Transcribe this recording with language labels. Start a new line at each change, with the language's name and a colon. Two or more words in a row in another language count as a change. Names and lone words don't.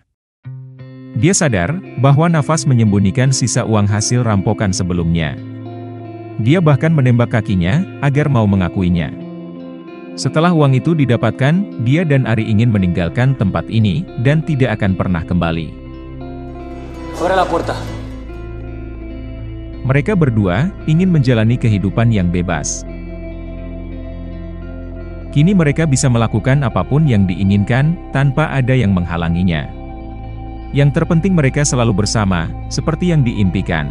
Indonesian: Dia sadar, bahwa Navas menyembunyikan sisa uang hasil rampokan sebelumnya. Dia bahkan menembak kakinya, agar mau mengakuinya. Setelah uang itu didapatkan, dia dan Ari ingin meninggalkan tempat ini, dan tidak akan pernah kembali.
Spanish: Abre la puerta.
Indonesian: Mereka berdua ingin menjalani kehidupan yang bebas. Kini mereka bisa melakukan apapun yang diinginkan, tanpa ada yang menghalanginya. Yang terpenting mereka selalu bersama, seperti yang diimpikan.